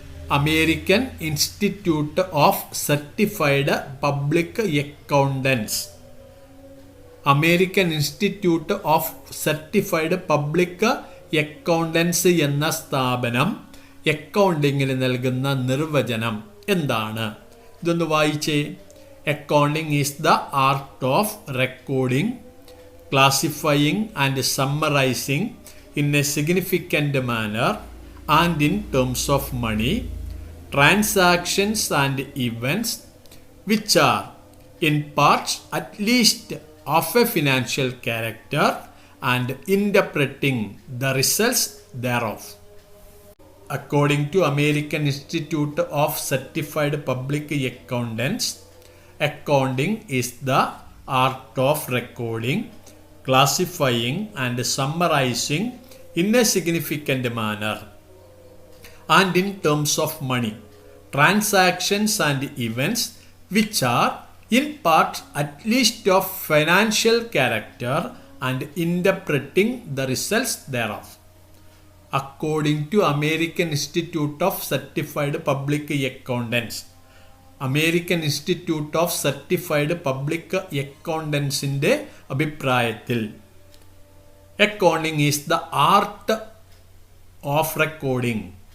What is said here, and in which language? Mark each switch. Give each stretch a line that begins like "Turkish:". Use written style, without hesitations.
English: American Institute of Certified Public Accountants.
Malayalam: American institute of certified public accountants എന്ന സ്ഥാപനം അക്കൗണ്ടിങ്ങിന് നൽകുന്ന നിർവചനം എന്താണ്? ഇതൊന്ന് വായിച്ചേ.
English: Accounting is the art of recording, classifying and summarizing in a significant manner and in terms of money, transactions and events which are in parts at least of a financial character and interpreting the results thereof. According to American Institute of Certified Public Accountants, accounting is the art of recording, classifying and summarizing in a significant manner and in terms of money, transactions and events which are in part at least of financial character and interpreting the results thereof. According to American Institute of Certified Public Accountants, American Institute of Certified Public അക്കൗണ്ടൻസിൻ്റെ അഭിപ്രായത്തിൽ accounting is the art of recording.